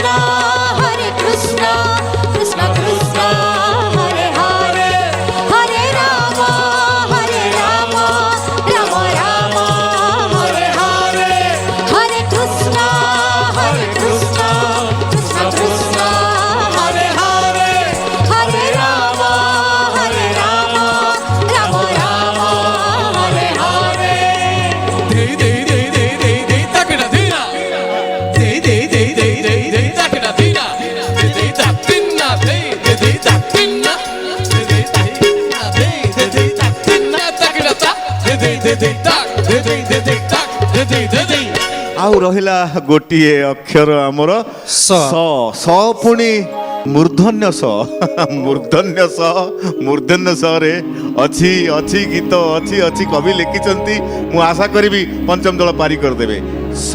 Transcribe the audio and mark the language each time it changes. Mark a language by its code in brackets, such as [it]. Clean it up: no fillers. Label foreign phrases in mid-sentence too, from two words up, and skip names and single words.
[sa] କୃଷ୍ଣ କୃଷ୍ଣ ହରେ ହରେ ହରେ ରାମ ରାମ ରାମ ହରେ ହରେ ହରେ କୃଷ୍ଣ କୃଷ୍ଣ କୃଷ୍ଣ ହରେ ହରେ ହରେ ରାମ ରାମ ରାମ ହରେ ହରେ দেই দেই দেই দেই দেই দেই তাকড়া দিনা দেই দেই দেই দেই দেই দেই তাকড়া দিনা দেই দেই তাকড়া দেই দেই তাকড়া দেই দেই তাকড়া দেই দেই তাকড়া তাকড়া তা দেই দেই তাক দেই দেই তাক দেই দেই [or] ଆଉ ରହିଲା ଗୋଟିଏ ଅକ୍ଷର ଆମର ସ ସ ପୁଣି ମୂର୍ଧନ୍ୟ ସ ମୂର୍ଧନ୍ୟ ସରେ ଅଛି ଅଛି ଗୀତ ଅଛି ଅଛି କବି ଲେଖିଛନ୍ତି ମୁଁ ଆଶା କରିବି ପଞ୍ଚମ ଦଳ ପାରି କରିଦେବେ ସ